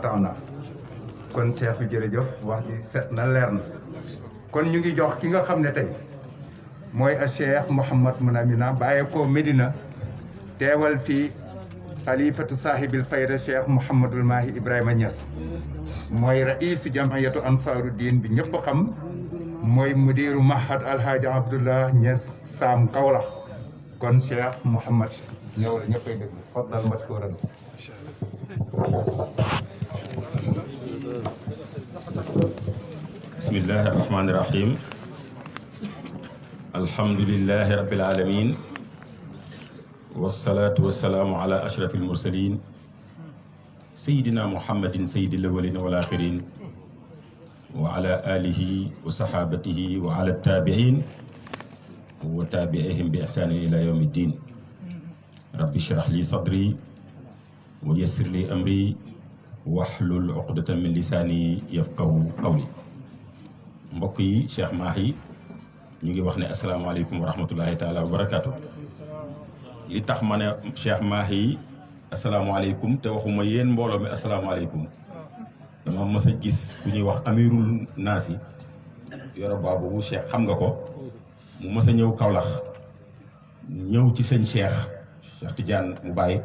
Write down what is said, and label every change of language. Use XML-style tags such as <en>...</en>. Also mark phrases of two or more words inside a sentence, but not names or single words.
<wo>ata'na kon Cheikh bi jërëjëf wax ji set na leer na kon ñu ngi jox ki nga xam ne tey mooy a Cheikh Mouhamad Mounamina bàyyee ko Medina teewal fii</wo> <ar>خليفة صاحب الفيضة</ar> <wo>Cheikh Mouhamadul Mahi Ibrahima Niass mooy</wo> <ar>رئيس جمعية أنصار الدين</ar> <wo>bi ñëpp xam mooy</wo> <ar>مدير معهد</ar> <wo>alhaaji Abdullah Niass Sam Kaolack kon Cheikh Mouhamad ñëw la ñëppay déglu</wo> <ar>فضلا مشكورا بسم الله الرحمن الرحيم الحمد لله رب العالمين والصلاة والسلام على أشرف المرسلين سيدنا محمد سيد الأولين والآخرين وعلى آله وصحابته وعلى التابعين وتابعيهم بإحسان إلى يوم الدين رب اشرح لي صدري ويسر لي أمري واحلل عقدة من لساني يفقهوا قولي</ar> <wo>mbokk yi Cheikh Mahi ñu ngi wax ne</wo> <ar>السلام عليكم ورحمة الله تعالى وبركاته</ar> <wo>li tax ma ne Cheikh Mahi asalaamaaleykum te waxuma yéen mbooloo mi asalaamaaleykum dama mës a gis ku ñuy wax</wo> <ar>أمير الناس</ar> <wo>yoro baabu bu Cheikh xam nga ko mu mës a ñëw Kaolack ñëw ci sëñ Cheikh Tidiane mu bàyyi</wo>